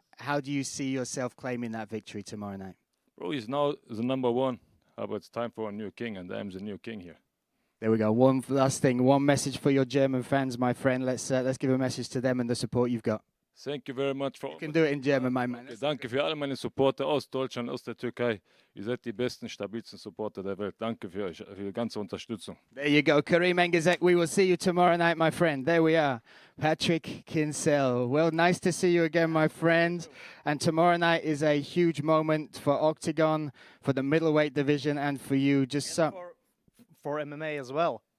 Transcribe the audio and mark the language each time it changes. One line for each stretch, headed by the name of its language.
English: How do you see yourself claiming that victory tomorrow night? Bro, he's now the number 1. But it's time for a new king, and I'm the new king here. There we go. One last thing, one message for your German fans, my friend. Let's give a message to them and the support you've got. Thank you very much for... You can do it in German, my man.
German: Danke für alle meine Supporter aus Deutschland, aus der Türkei. Ihr seid die besten, stabilsten Supporter der Welt. Danke für euch, für die ganze Unterstützung.
English: There you go. Kareem Engizek, we will see you tomorrow night, my friend. There we are. Patrick Kinsel. Well, nice to see you again, my friend. And tomorrow night is a huge moment for Octagon, for the middleweight division, and for you. Just for MMA as well.